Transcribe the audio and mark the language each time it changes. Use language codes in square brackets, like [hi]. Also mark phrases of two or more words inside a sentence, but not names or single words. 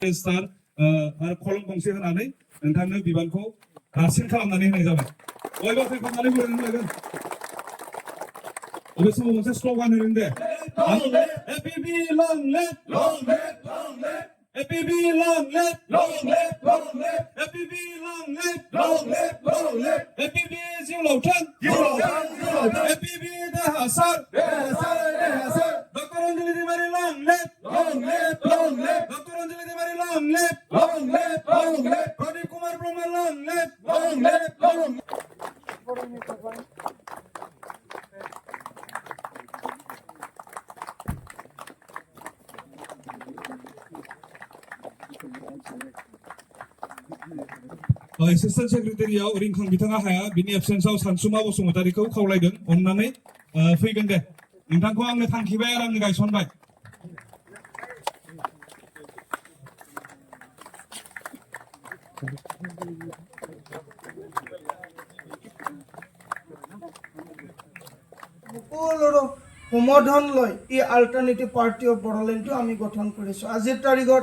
[brx] स्टार कलम गंसे होनानै नोंथांनो बिबानखौ रासिन खालामनानै होनाय जाबाय। बयबो फैफानानै फरायनो लागोन। बे समाव मोनसे स्ल'गान होदों दे। [en] APB long live, long live, long live. APB long live, long live, long live. APB long live, long live, long live. [brx] APB जिउ लावथों, जिउ लावथों, जिउ लावथों. [en] APB [brx] देरहासार, देरहासार, देरहासार. [en] डॉक्टर अंजलि तिवारी long live, long live, long live. डॉक्टर अंजलि तिवारी long live, long live, long live. प्रदीप कुमार ब्रह्मा long live, long live, long live. [brx] एसिस्टेंट सेक्रेटारियाव रिंखां बिथाङा हाया बिनि एबसेन्सआव सानसुमा बसुमतारीखौ खावलायदों अननानै फैगोन दे नोंथांखौ आंनो थांखिबाय आरो आंनो गायसनबाय [as] সকলোৰে সমৰ্থন লৈ এই অল্টাৰনেটিভ পাৰ্টি অফ বড়োলেণ্ডটো আমি গঠন কৰিছোঁ আজিৰ তাৰিখত